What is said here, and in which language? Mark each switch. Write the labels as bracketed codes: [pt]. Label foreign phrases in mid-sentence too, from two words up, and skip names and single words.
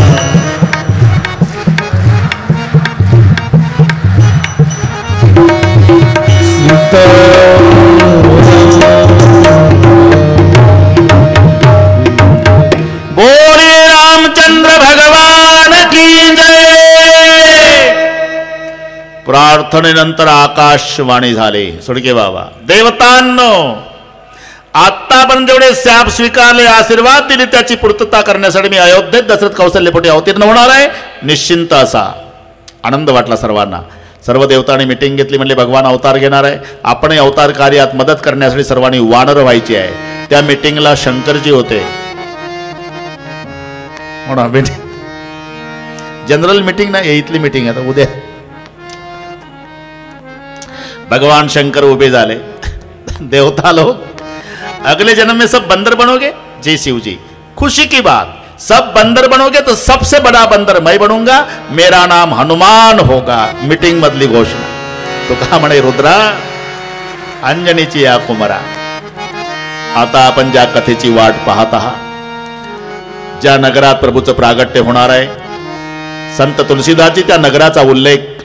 [hi] बोले रामचंद्र भगवान की जय। [mr] प्रार्थनेनंतर आकाशवाणी झाले, सुडके बाबा देवतांनो, आतापर्यंत जेवढे शाप स्वीकारले, आशीर्वाद दिले, त्याची पूर्तता करण्यासाठी मी अयोध्येत दशरथ कौशल्यपोटी अवतीर्ण होणार आहे। निश्चिंत असा आनंद वाटला सर्वांना। सर्व देवतांनी मिटिंग घेतली, म्हणले भगवान अवतार घेणार आहे, आपणही अवतार कार्यात मदत करण्यासाठी सर्वांनी वानर व्हायची आहे। त्या मिटिंगला शंकरजी होते, [en] general meeting [mr] नाही, इथली मीटिंग आता उद्या। भगवान शंकर उभे झाले, [hi] देवता लोग, अगले जन्म में सब बंदर बनोगे? जी शिव जी, खुशी की बात, सब बंदर बनोगे तो सबसे बड़ा बंदर मैं बनूंगा, मेरा नाम हनुमान होगा। [mr] मीटिंग मधली घोषणा। तो का म्हणे, रुद्रा अंजनीची या कुमारा, आता आपण ज्या कथेची वाट पाहत आहात, ज्या नगरात प्रभूचं प्रागट्य होणार आहे, संत तुलसीदासजी त्या नगराचा उल्लेख